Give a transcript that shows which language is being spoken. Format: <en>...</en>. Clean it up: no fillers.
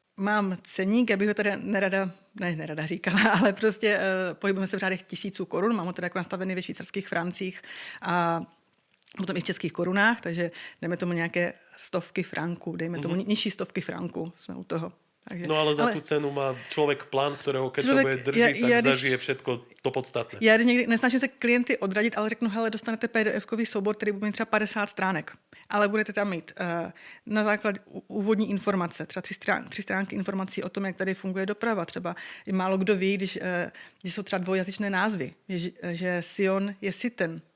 <cs>Mám ceník, já bych ho tady nerada říkala, ale prostě pohybujeme se v řádech 1000 korun, mám ho teda jako nastavený ve švýcarských francích a potom i v českých korunách, takže jdeme tomu nějaké 100 franků, dejme tomu nižší 100 franků, jsme u toho. Takže,</cs> <sk>no ale za tú cenu má človek plán, ktorého keď sa bude držiť, tak zažije všetko to podstatné.</sk> <cs>Já někdy nesnažím se klienty odradit, ale řeknu, hele, dostanete PDF-kový soubor, který bude mít třeba 50 stránek. Ale budete tam mít na základě úvodní informace, třeba 3 stránky informací o tom, jak tady funguje doprava. Třeba málo kdo ví, když jsou třeba dvojjazyčné názvy, že Sion je Sitten.</cs>